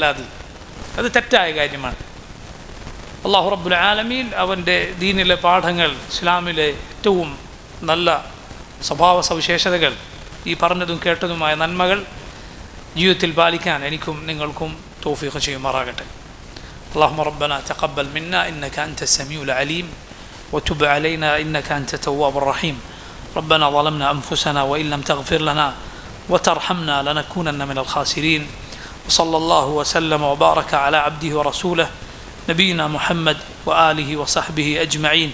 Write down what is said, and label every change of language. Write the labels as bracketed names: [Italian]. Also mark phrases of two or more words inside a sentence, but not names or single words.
[Malayalam] അത് തെറ്റായ കാര്യമാണ്. [Arabic] الله رب العالمين [Malayalam] അവൻ്റെ ദീനിലെ പാഠങ്ങൾ, ഇസ്ലാമിലെ ഏറ്റവും നല്ല സ്വഭാവ സവിശേഷതകൾ, ഈ പറഞ്ഞതും കേട്ടതുമായ നന്മകൾ ജീവിതത്തിൽ പാലിക്കാൻ എനിക്കും നിങ്ങൾക്കും തൗഫീഖ് ചെയ്യുമാറാകട്ടെ. [Arabic] اللهم ربنا تقبل منا إنك أنت السميع العليم وتب علينا إنك أنت التواب الرحيم. ربنا ظلمنا أنفسنا وإن لم تغفر لنا وترحمنا لنكونن من الخاسرين. وصلى الله وسلم وبارك على عبده ورسوله نبينا محمد وآله وصحبه أجمعين.